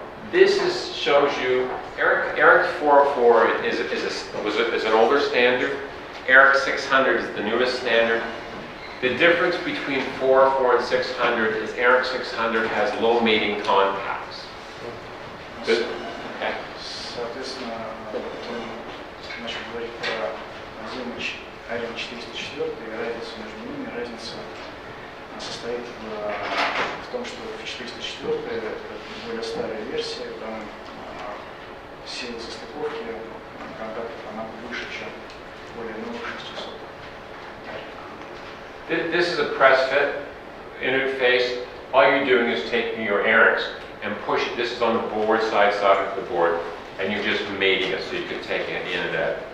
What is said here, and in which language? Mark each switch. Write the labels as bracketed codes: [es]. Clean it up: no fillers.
[en] This shows you ERIC 404 is an older standard. ERIC 600 is the newest standard. The difference between 404 and 600 is ERIC 600 has low mating contacts. Good? Okay. [ru] Соответственно, он начал говорить про отдельный АРМ 404 и разницу между ними. Разница состоит в том, что в 404 это более старая версия, там сила состыковки контактов она выше, чем более новых 600. [en] This is a press fit interface. All you're doing is taking your airings and push it. This is on the board, side of the board, and you're just mating it so you can take it in and out.